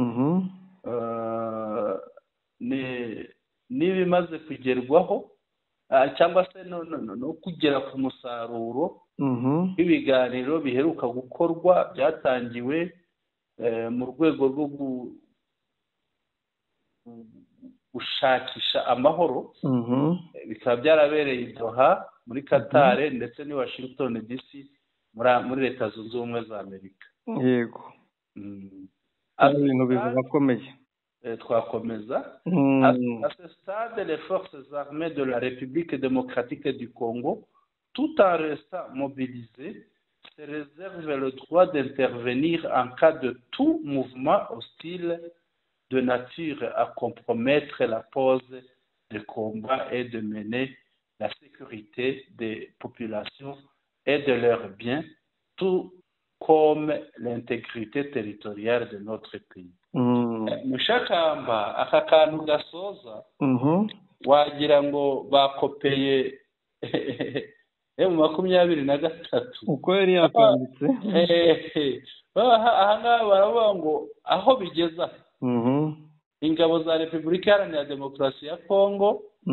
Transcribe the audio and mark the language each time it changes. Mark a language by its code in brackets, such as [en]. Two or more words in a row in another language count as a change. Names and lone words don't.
[rw] n'ibimaze kugerwaho cyangwa se no kugera ku musaruro w'ibiganiro biheruka gukorwa byatangiwe mu rwego rwo gushakisha amahoro, bikaba byarabereye i Doha muri Qatar ndetse ni Washington DC muri Leta Zunze Ubumwe za Amerika. Yego. Ibintu bizakomeye. Twakomeza. [fr] À ce stade, les forces armées de la République démocratique du Congo, tout en restant mobilisées, se réservent le droit d'intervenir en cas de tout mouvement hostile de nature à compromettre la pause des combats et de mener la sécurité des populations et de leurs biens, tout comme l'intégrité territoriale de notre pays. [rw] Mushakamba aka kantu gasoza wagira ngo bakopeye M23 uko yari yakanditse. Aha ngaha baravuga ngo aho bigeza ingabo za Repubulika Iharanira Demokarasi ya Kongo